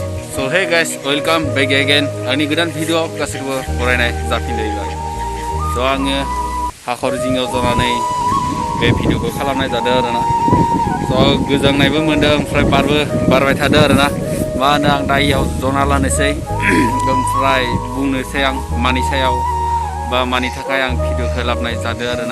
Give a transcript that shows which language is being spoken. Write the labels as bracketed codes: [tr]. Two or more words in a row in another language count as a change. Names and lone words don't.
[en] So hey guys, welcome back again. [brx] Ani godan video गासिबो बरायनाय जाफिनलायबाय. So आङो हाखर जिङाव जनानै बे भिडिअखौ खालामनाय जादों आरोना. So गोजांनायबो मोनदों ओमफ्राय बारबो बारबाय थादों आरोना. मा होनो आं दायाव जना लानोसै ओमफ्राय बुंनोसै आं मानि सायाव बा मानि थाखाय आं भिडिअखौ लाबनाय जादों आरोना.